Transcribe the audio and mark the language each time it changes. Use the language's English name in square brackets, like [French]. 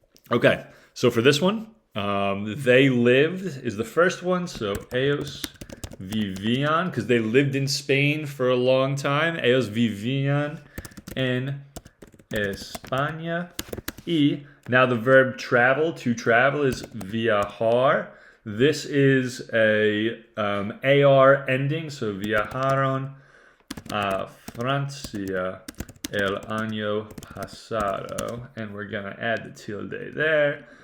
[English] Okay, so for this one, they lived is the first one. So [Spanish] ellos vivían, [English] because they lived in Spain for a long time. [Spanish] Ellos vivían en España. [English] Y now the verb travel, to travel, is viajar. This is a AR ending, so [Spanish] viajaron a Francia el año pasado. [English] And we're going to add the tilde there.